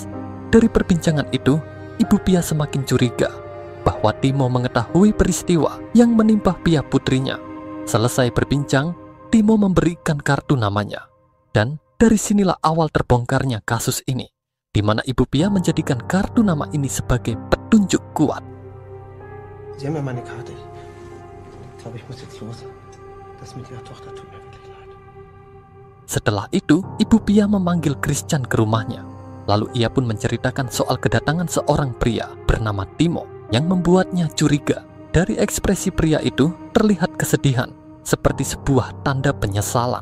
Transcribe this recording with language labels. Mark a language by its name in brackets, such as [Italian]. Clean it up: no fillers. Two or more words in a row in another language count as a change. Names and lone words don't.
[Indonesian] Dari perbincangan itu, Ibu Pia semakin curiga bahwa Timo mengetahui peristiwa yang menimpa Pia putrinya. Selesai berbincang, Timo memberikan kartu namanya. Dan dari sinilah awal terbongkarnya kasus ini, di mana Ibu Pia menjadikan kartu nama ini sebagai petunjuk kuat. [German] Sie haben ja meine Karte. Ich glaube, ich muss jetzt los. Das mit Ihrer Tochter tut mir wirklich leid. [Indonesian] Setelah itu, Ibu Pia memanggil Christian ke rumahnya. Lalu ia pun menceritakan soal kedatangan seorang pria bernama Timo yang membuatnya curiga. Dari ekspresi pria itu terlihat kesedihan, seperti sebuah tanda penyesalan.